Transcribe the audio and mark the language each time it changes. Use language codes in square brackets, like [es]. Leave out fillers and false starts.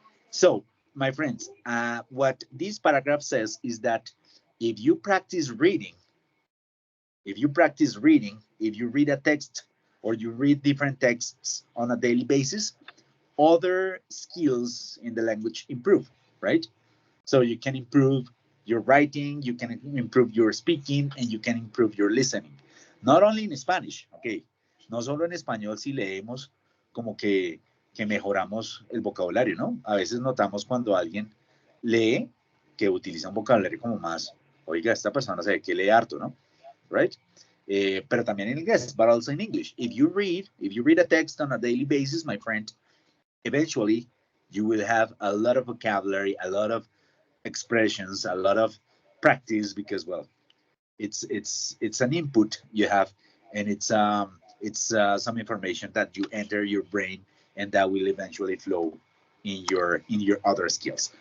[en] So, my friends, what this paragraph says is that if you practice reading, if you read a text or you read different texts on a daily basis, other skills in the language improve, right? So you can improve your writing, you can improve your speaking, and you can improve your listening. Not only in Spanish, okay. [es] No solo en español si leemos como que mejoramos el vocabulario, ¿no? A veces notamos cuando alguien lee que utiliza un vocabulario como más, oiga, esta persona se ve que lee harto, ¿no? [en] Right? [es] Pero también en inglés, [en] but also in English. If you read a text on a daily basis, my friend, eventually you will have a lot of vocabulary, a lot of expressions, a lot of practice because, well, it's an input you have, and it's some information that you enter your brain, and that will eventually flow in your other skills.